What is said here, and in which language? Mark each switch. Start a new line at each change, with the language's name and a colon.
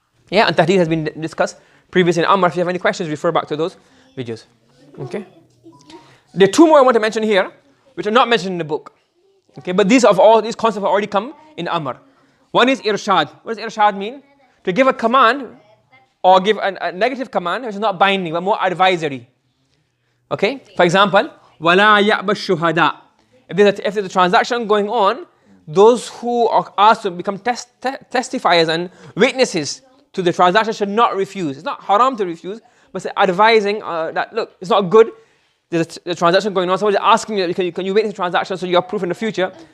English: Yeah, and tahdeed has been discussed previously in Amr. If you have any questions, refer back to those videos. Okay? There are two more I want to mention here, which are not mentioned in the book. Okay, but these concepts have already come in Amr. One is irshad. What does irshad mean? To give a command, or give a negative command, which is not binding, but more advisory. Okay?
Arabic: For example, وَلَا يَأْبَ الشُّهَدَاء.
English: If there's a transaction going on, those who are asked to become testifiers and witnesses to the transaction should not refuse. It's not haram to refuse, but it's advising that, look, it's not good. There's a transaction going on. Somebody's asking you, can you witness the transaction so you have proof in the future?